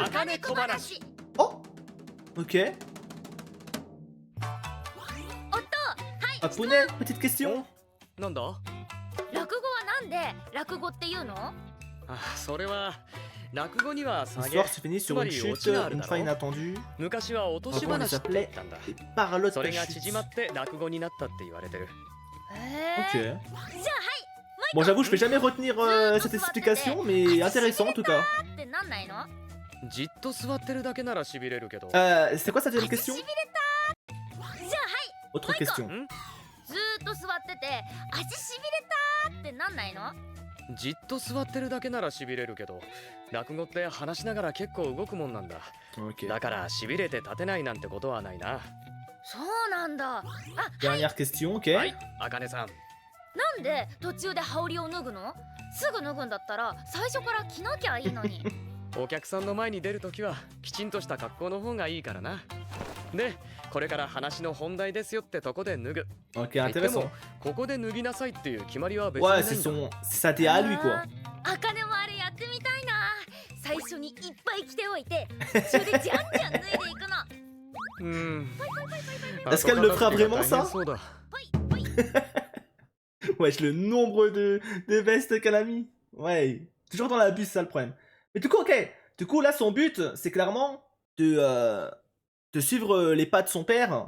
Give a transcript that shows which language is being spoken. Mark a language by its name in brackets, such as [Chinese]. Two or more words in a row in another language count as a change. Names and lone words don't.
[Japanese] 茜小話 [French] Oh. Ok. [Japanese] 夫 [French] Ah, Poney, petite question. [Japanese] なんだ落語はなんで落語っていうのあそれは落語には下げ [French] L'histoire se finit sur une chute, une fin inattendue. [Japanese] 昔は落とし [French] Comment elle [Japanese] 話って言っ [French] s'appelait [Japanese] たんだ [French] Les parlottes [Japanese] それ [French] de [Japanese] が [French] chute. [Japanese] 縮まって落語になったって言われてる [French] Ok. [Japanese] じゃあはい [French] Bon, j'avoue, je vais jamais retenir cette explication, mais intéressant en tout cas. [Japanese] ってなんないのじっと座ってるだけならしびれるけど [French] C'est quoi sa deuxième question? [Japanese] しびれたじゃあはい [French] Autre question. [Japanese] ずーっと座ってて足しびれたってなんないのじっと座ってるだけならしびれるけど落語って話しながら結構動くもんなんだ [French] Ok. [Japanese] だからしびれて立てないなんてことはないなそうなんだあ [French] Dernière question, ok. [Japanese] はい茜さんなんで途中で羽織を脱ぐのすぐ脱ぐんだったら最初から着なきゃいいのにお客さんの前に出るときはきちんとした格好の方がいいからなでこれから話の本題ですよってとこで脱ぐ [French] Ok, [Japanese] 言っても [French] intéressant. [Japanese] ここで脱ぎなさいっていう決まりは別に [French] Ouais, [Japanese] あないんだ [French] c'est sa thé à lui quoi. [Japanese] あかねもあれやってみたいな最初にいっぱい着ておいて途中でじゃんじゃん脱いでいくのうん [French] Est-ce qu'elle le fera vraiment, ça [Japanese] そうだ [French] Wesh, le nombre de vestes qu'elle a mis. Ouais, toujours dans l'abus, c'est ça le problème. Mais du coup, ok. Du coup, là, son but, c'est clairement de suivre les pas de son père.